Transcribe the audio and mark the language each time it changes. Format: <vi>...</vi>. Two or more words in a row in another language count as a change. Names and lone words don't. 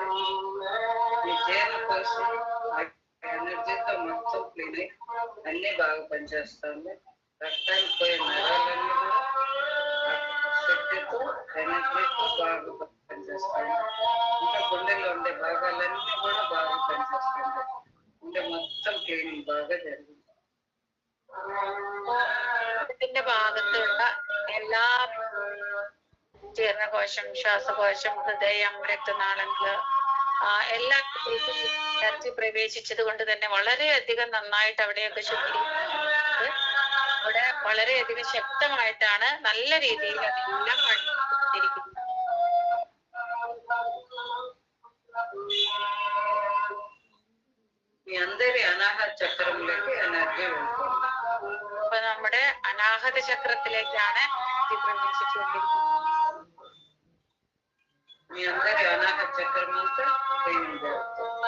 <te>మీ జీర్ణ కోసి ఎనర్జీతో మొత్తం క్లీన్ అయ్యి అన్ని బాగా పనిచేస్తుంది. రక్తానికి పోయే నరాలన్నీ కూడా శక్తితో ఎనర్జీతో బాగా పనిచేస్తుంది. ఇంకా గుండెలో ఉండే భాగాలన్నీ కూడా బాగా పనిచేస్తుంది. అంటే మొత్తం క్లీనింగ్ బాగా జరిగింది.</te> <ml>ത്തിന്റെ ഭാഗത്തുള്ള എല്ലാ ജീർണകോശം, ശ്വാസകോശം, ഹൃദയം, രക്തനാളങ്ങള് എല്ലാ എനർജി പ്രവേശിച്ചത് കൊണ്ട് തന്നെ വളരെയധികം നന്നായിട്ട് അവിടെയൊക്കെ ശുദ്ധീകരിക്കുന്നത്. അവിടെ വളരെയധികം ശക്തമായിട്ടാണ് നല്ല രീതിയിൽ അതെല്ലാം പണിയിരിക്കുന്നത്.</ml> <te>మీ అందరి అనాహత చక్రంలోకి ఎనర్జీ వెళ్తుంది.</te> <ml>അപ്പൊ നമ്മുടെ അനാഹത ചക്രത്തിലേക്കാണ് എനർജി പ്രവേശിച്ചുകൊണ്ടിരിക്കുന്നത്.</ml> <te>మీ అందరి అనాహత చక్రం అంతా క్లీనింగ్ జరుగుతుంది.</te>